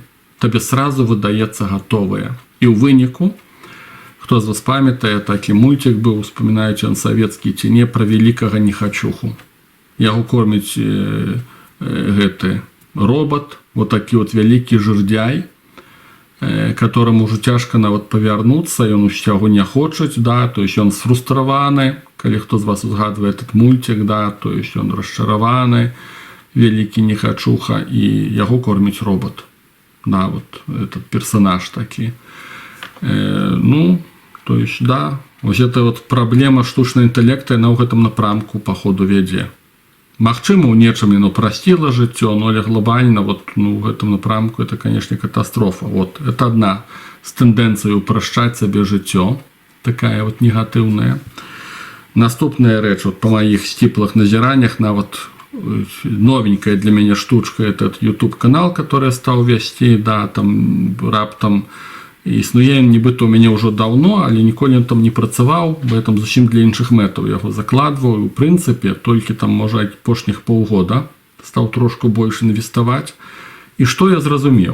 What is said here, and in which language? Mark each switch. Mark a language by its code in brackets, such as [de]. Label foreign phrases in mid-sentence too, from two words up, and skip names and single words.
[be] Табе сразу выдаецца гатовае. І ў выніку, хто з вас памятае, такі мультик быў, успамінаючы ён савецкі ці не, пра велікага нехачуху. Яго корміць гэты робот, вот такі вот вялікі жырдзяй, [ru] которому уже тяжко [be] нават павярнуцца, ён усяго не хочуць, да, [ru] то есть [be] ён сфрустраваны, калі хто з вас узгадвае [ru] этот мультик, [be] да, [ru] то есть [be] ён расчараваны, вялікі нехачуха, і яго корміць робот. [ru] Да, вот этот персонаж такі. Ну, то есть, [be] да, вось [ru] это вот [be] праблема штучнага інтэлекта, яна ў гэтым напрамку па ходу вядзе. Магчыма, у нечым яно прасціла жыццё, но але глобальна вот, ну, в гэтым напрамку [ru] это, конечно, [be] катастрофа. [ru] Вот, это [be] одна з тэндэнцый упрашчаць сабе жыццё, такая вот негатыўная. Наступная рэч, вот, па маіх сціплых назіраннях, нават новенькая для мяне штучка, [ru] этот YouTube-канал, который я [be] стаў весці, да, там раптам існуе, нібыта у мяне ўжо даўно, але ніколі ён там не працаваў, бо я там зусім для іншых мэтаў яго закладваю. У прынцыпе, толькі там, можа, апошніх паўгода стаў трошку больш інвеставаць. І што я зразумеў?